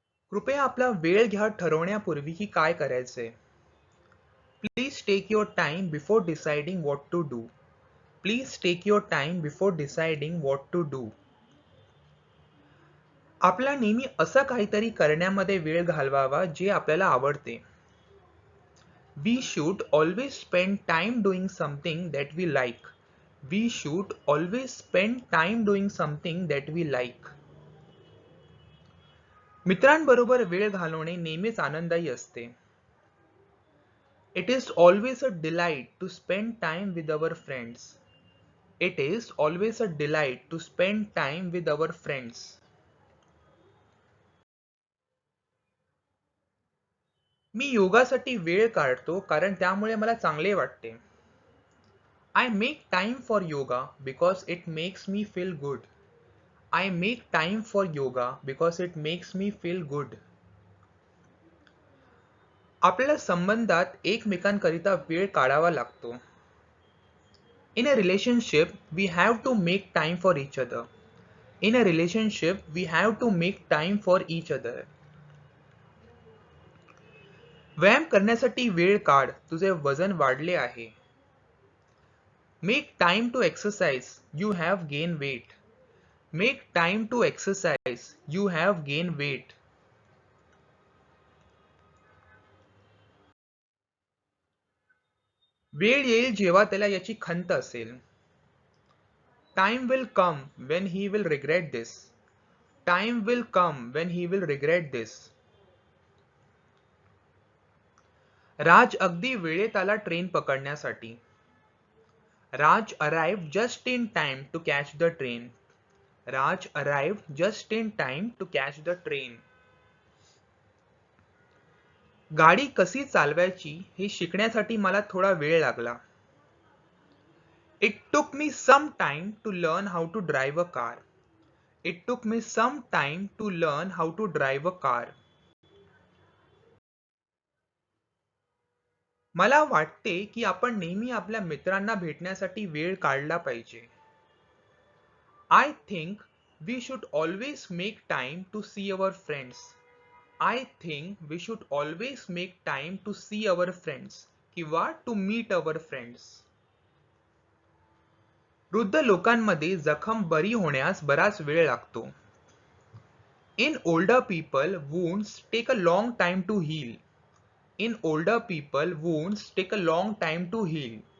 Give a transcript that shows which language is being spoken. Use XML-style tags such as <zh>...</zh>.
<mr>कृपया आपला वेळ घ्या ठरवण्यापूर्वी की काय करायचंय.</mr> <en>Please take your time before deciding what to do. Please take your time before deciding what to do.</en> <mr>आपला नेहमी असं काहीतरी करण्यामध्ये वेळ घालवावा जे आपल्याला आवडते.</mr> <en>We should always spend time doing something that we like. We should always spend time doing something that we like.</en> <mr>मित्रांबरोबर वेळ घालवणे नेहमीच आनंददायी असते.</mr> <en>It is always a delight to spend time with our friends. It is always a delight to spend time with our friends.</en> <mr>मी योगासाठी वेळ काढतो कारण त्यामुळे मला चांगले वाटते.</mr> <en>I make time for yoga because it makes me feel good. I make time for yoga because it makes me feel good.</en> <mr>आपल्याला संबंधात एकमेकांकरिता वेळ काढावा लागतो.</mr> <en>In a relationship, we have to make time for each other. In a relationship, we have to make time for each other.</en> <mr>व्यायाम करण्यासाठी वेळ काढ, तुझे वजन वाढले आहे.</mr> <en>Make time to exercise, you have gained weight. Make time to exercise, you have gained weight.</en> <mr>वेळ येईल जेव्हा त्याला याची खंत असेल.</mr> <en>Time will come when he will regret this. Time will come when he will regret this.</en> <mr>राज अगदी वेळेत आला ट्रेन पकडण्यासाठी.</mr> <en>Raj arrived just in time to catch the train. Raj arrived just in time to catch the train.</en> <mr>गाडी कशी चालवायची हे शिकण्यासाठी मला थोडा वेळ लागला.</mr> <en>It took me some time to learn how to drive a car. It took me some time to learn how to drive a car.</en> <mr>मला वाटते की आपण नेहमी आपल्या मित्रांना भेटण्यासाठी वेळ काढला पाहिजे.</mr> <en>I think we should always make time to see our friends. I think we should always make time to see our friends किंवा to meet our friends.</en> <mr>वृद्ध लोकांमध्ये जखम बरी होण्यास बराच वेळ लागतो.</mr> <en>In older people, wounds take a long time to heal. In older people, wounds take a long time to heal.</en>